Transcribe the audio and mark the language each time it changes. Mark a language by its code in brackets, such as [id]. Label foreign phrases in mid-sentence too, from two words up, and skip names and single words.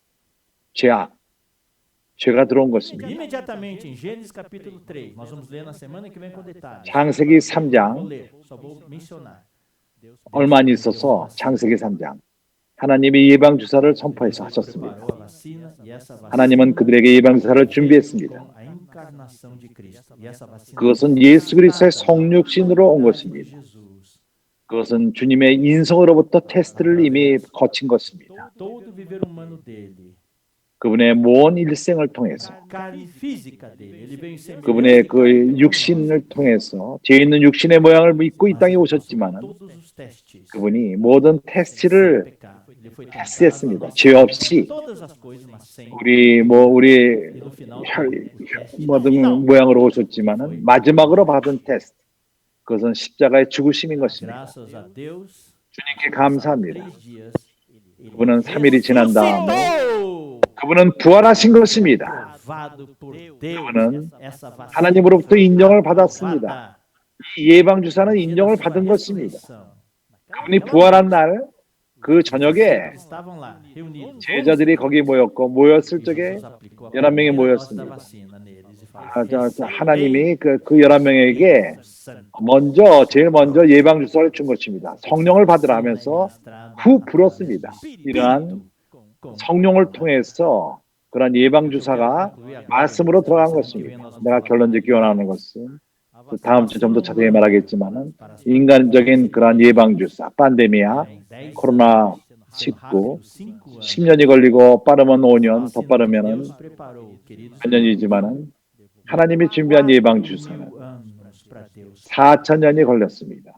[ko] 죄가 들어온 것입니다. [pt] Imediatamente em Gênesis capítulo 3, nós vamos ler na semana que vem com detalhes. [ko] 창세기 [pt] Vou [ko] 3장 [pt] ler, só vou mencionar. [ko] 얼마 안 있어서 창세기 3장 하나님이 예방 주사를 선포해서 하셨습니다. [pt] Preparou a vacina e essa vacina [ko] 하나님은 그들에게 예방 주사를 준비했습니다. [pt] com a encarnação de Cristo. E essa vacina [ko] 그것은 예수 그리스도의 성육신으로 온 것입니다. [pt] Jesus. [ko] 그것은 주님의 인성으로부터 테스트를 이미 거친 것입니다. [pt] Todo viver humano dele, [ko] 그분의 모든 일생을 통해서 [pt] carne física dele, ele veio em semelhança [ko] 그분의 [pt] de [ko] 그 [pt] carne como [ko] 육신을 통해서 죄 있는 육신의 모양을 입고 이 땅에 오셨지만은 [pt] todos os testes. [ko] 그분이 모든 테스트를 [pt] Pecado. Ele foi tentado [ko] 패스했습니다. [pt] nas [ko] 죄 없이 [pt] todas as coisas, mas sem. [ko] 우리 [pt] E no final, o teste [ko] 모든 [pt] final, [ko] 모양으로 오셨지만은 마지막으로 받은 테스트 그것은 십자가의 죽으심인 것입니다. [pt] graças a Deus, [ko] 주님께 감사합니다. [pt] 3 dias, ele [ko] 그분은 3일이 지난 다음에 [pt] ressuscitou. [ko] 그분은 부활하신 것입니다. [pt] Provado por Deus, [ko] 그분은 [pt] essa vacina [ko] 하나님으로부터 인정을 받았습니다. [pt] provada [ko] 이 예방 주사는 인정을 [pt] pela [ko] 받은 [pt] sua [ko] 것입니다. [pt] ressurreição. [ko] 그분이 부활한 날 그 저녁에 [pt] Estavam lá, reunidos. [ko] 제자들이 거기 모였을 적에 [pt] Jesus aplicou a [ko] 11명이 [pt] primeira dose da [ko] 모였습니다. [pt] vacina neles e falou, [ko] 하나님이 그 11명에게 제일 먼저 예방 주사를 준 것입니다. 성령을 받으라 하면서 후 불었습니다. 이러한 성령을 통해서 그런 예방 주사가 말씀으로 들어간 것입니다. 내가 결론 짓기 원하는 것은 다음 주 좀 더 자세히 말하겠지만은 인간적인 그런 예방 주사, 팬데미아, 코로나 19 10년이 걸리고 빠르면 5년, 더 빠르면은 몇 년이지만은 하나님이 준비한 예방 주사는 4,000년이 걸렸습니다.